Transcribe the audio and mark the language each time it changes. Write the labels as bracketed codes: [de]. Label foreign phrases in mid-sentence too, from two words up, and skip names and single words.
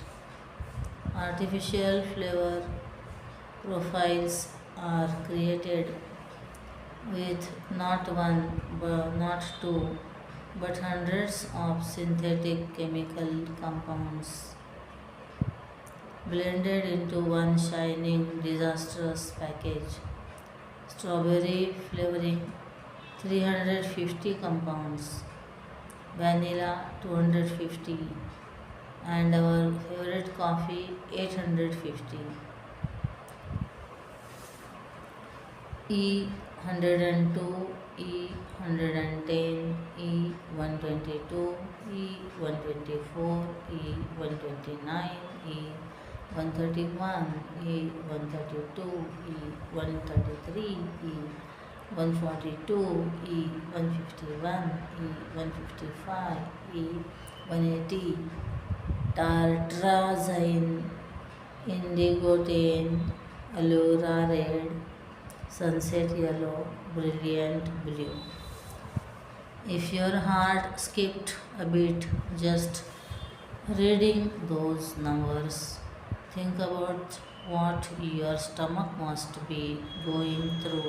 [en] Artificial flavor profiles are created with not one, not two, but hundreds of synthetic chemical compounds blended into one shining, disastrous package. Strawberry flavoring 350 compounds, vanilla 250, and our favorite coffee 850. E102, E110, E122, E124, E129, E131, E132, E133, E142, E151, E155, E180, tartrazine, indigotane, allura red, sunset yellow, brilliant blue. If your heart skipped a beat just reading those numbers, think about what your stomach must be going through.